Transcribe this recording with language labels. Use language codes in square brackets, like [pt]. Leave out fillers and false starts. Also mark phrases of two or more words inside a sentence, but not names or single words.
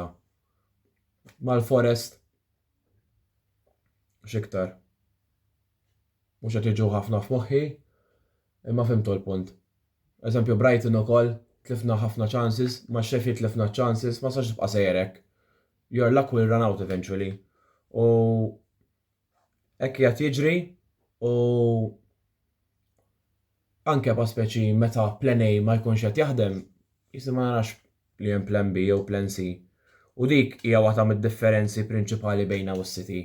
[mt] Mal-Forest x'iktar. Mhux qed jiġu ħafna f'moħħi, imma fimtu l-punt. Eżempju Brighton ukoll tlifna ħafna chances, ma' Sheffield tlifna chances, ma sax tibqa' sejrek. [en] Your luck will run out eventually. [mt] U hekk qed jiġri u anke pa' speċi meta [en] plan A [mt] ma jkunx qed jaħdem, jisma ma narax li hemm [en] plan B [mt] jew [en] plan C. [mt] U dik hija waħda mid-differenzi prinċipali bejna u s-City.